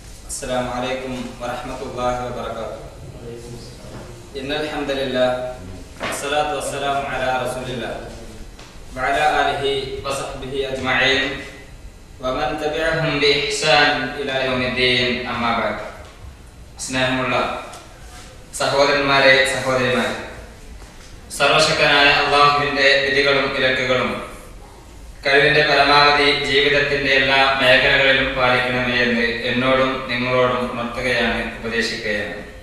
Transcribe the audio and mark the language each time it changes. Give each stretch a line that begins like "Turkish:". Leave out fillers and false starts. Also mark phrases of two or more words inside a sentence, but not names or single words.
Arabic: السلام عليكم ورحمة الله وبركاته. إن الحمد لله والصلاة والسلام على رسول الله وعلى آله وصحبه أجمعين ومن تبعهم بإحسان إلى يوم الدين. أما بعد.
Malayalam: സ്നേഹമുള്ള സഹോദരന്മാരെ സഹോദരിമാരെ, സർവശക്തനായ അല്ലാഹുവിന്റെ വിധികളും വിലക്കുകളും കഴിവിന്റെ പരമാവധി ജീവിതത്തിന്റെ എല്ലാ മേഖലകളിലും പാലിക്കണമേ എന്ന് എന്നോടും നിങ്ങളോടും ഉണർത്തുകയാണ്, ഉപദേശിക്കുകയാണ്.